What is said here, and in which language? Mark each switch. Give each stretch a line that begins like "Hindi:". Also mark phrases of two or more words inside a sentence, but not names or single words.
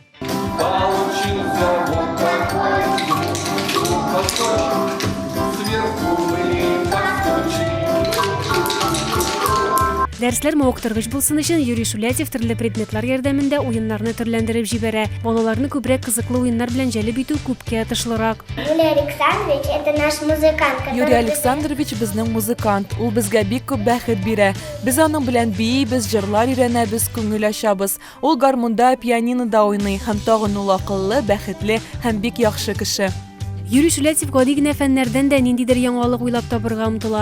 Tatar: Дәресләр мавыктыргыч булсын өчен Юрий Шулятьев төрле предметлар ярдәмендә уеннарны төрләндереп җибәрә. Балаларны күбрәк кызыклы уеннар белән җәлеп итү күпкә тышлырак.
Russian: Юрий Александрович – это наш музыкант.
Tatar: Юрий Александрович безнең музыкант. Ул безгә бик күп бәхет бирә. Без аның белән биебез, җырлар өйрәнәбез, күңел ачабыз. Ул гармунда, пианинода уйный һәм тагын ул акыллы, бәхетле һәм бик яхшы кеше. Юрий Шулятьев гади генә фәннәрдән дә ниндидер яңалык уйлап табырга омтыла.